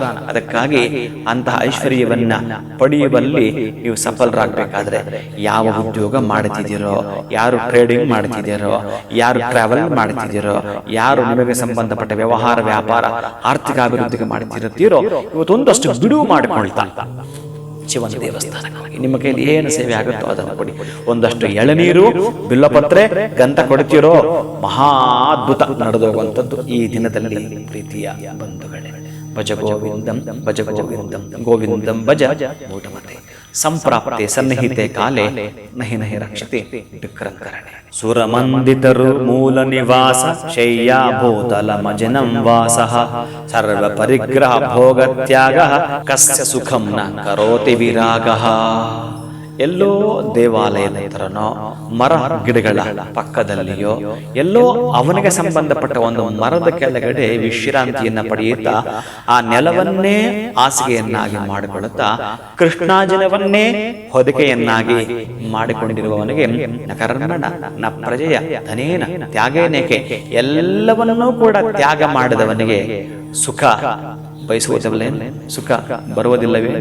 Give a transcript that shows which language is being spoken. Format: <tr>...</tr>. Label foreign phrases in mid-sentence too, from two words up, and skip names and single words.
<kn>ಅದಕ್ಕಾಗಿ ಅಂತಹ ಐಶ್ವರ್ಯವನ್ನ ಪಡೆಯುವಲ್ಲಿ ನೀವು ಸಫಲರಾಗಬೇಕಾದ್ರೆ ಯಾವ ಉದ್ಯೋಗ ಮಾಡುತ್ತಿದ್ದೀರೋ, ಯಾರು ಟ್ರೇಡಿಂಗ್ ಮಾಡುತ್ತಿದ್ದೀರೋ, ಯಾರು ಟ್ರಾವೆಲ್ ಮಾಡುತ್ತಿದ್ದೀರೋ, ಯಾರು ನಿಮಗೆ ಸಂಬಂಧಪಟ್ಟ ವ್ಯವಹಾರ ವ್ಯಾಪಾರ ಆರ್ಥಿಕ ಅಭಿವೃದ್ಧಿಗೆ ಮಾಡುತ್ತಿರುತ್ತೀರೋ, ಇವತ್ತೊಂದಷ್ಟು ಬಿಡುವು ಮಾಡಿಕೊಳ್ತಾ ಶಿವನ ದೇವಸ್ಥಾನಕ್ಕೆ ನಿಮ್ಮ ಕೈಯಲ್ಲಿ ಏನು ಸೇವೆ ಆಗುತ್ತೋ ಅದನ್ನು ಕೊಡಿ. ಒಂದಷ್ಟು ಎಳನೀರು, ಬಿಲ್ಲಪತ್ರೆ, ಗಂಧ ಕೊಡ್ತೀರೋ, ಮಹಾ ಅದ್ಭುತ ನಡೆದೋಗುವಂಥದ್ದು ಈ ದಿನದಲ್ಲಿ. ಪ್ರೀತಿಯ ಬಂಧುಗಳೇ,</kn> <sa>ಭಜ ಗೋವಿಂದಂ ಭಜ ಗೋವಿಂದಂ ಗೋವಿಂದಂ ಭಜ ಮೂಢಮತೆ ಸಂಪ್ರಾಪ್ತೆ ಸನ್ನಿಹಿತೆ ಕಾಲೇ ನಹಿ ನಹಿ ರಕ್ಷತೆ ವಿಕ್ರಂಕರಣೆ. ಸುರಮಂದಿತರು ಮೂಲ ನಿವಾಸ ಶಯ್ಯಾ ಭೂತಲ ಮಜನಂ ವಾಸಃ ಸರ್ವ ಪರಿಗ್ರಹ ಭೋಗತ್ಯಾಗ ಕಸ್ಯ ಸುಖಂ ನ ಕರೋತಿ ವಿರಾಗಃ.</sa> <kn>ಎಲ್ಲೋ ದೇವಾಲಯದ ಹತ್ರನೋ ಮರ ಗಿಡಗಳ ಪಕ್ಕದಲ್ಲಿಯೋ ಎಲ್ಲೋ ಅವನಿಗೆ ಸಂಬಂಧಪಟ್ಟ ಒಂದು ಮರದ ಕೆಳಗಡೆ ವಿಶ್ರಾಂತಿಯನ್ನ ಪಡೆಯುತ್ತಾ ಆ ನೆಲವನ್ನೇ ಹಾಸಿಗೆಯನ್ನಾಗಿ ಮಾಡಿಕೊಳ್ಳುತ್ತಾ ಕೃಷ್ಣಾಜಿನವನ್ನೇ ಹೊದಿಕೆಯನ್ನಾಗಿ ಮಾಡಿಕೊಂಡಿರುವವನಿಗೆ</kn> <sa>ನ ಕರ್ಮಣ ನ ಪ್ರಜೆಯ ಧನೇನ ತ್ಯಾಗೇನೇಕೆ,</sa> <kn>ಎಲ್ಲವನ್ನೂ ಕೂಡ ತ್ಯಾಗ ಮಾಡಿದವನಿಗೆ ಸುಖ ಬಯಸುವುದಲ್ಲೇನು, ಸುಖ ಬರುವುದಿಲ್ಲವೇನು?</kn>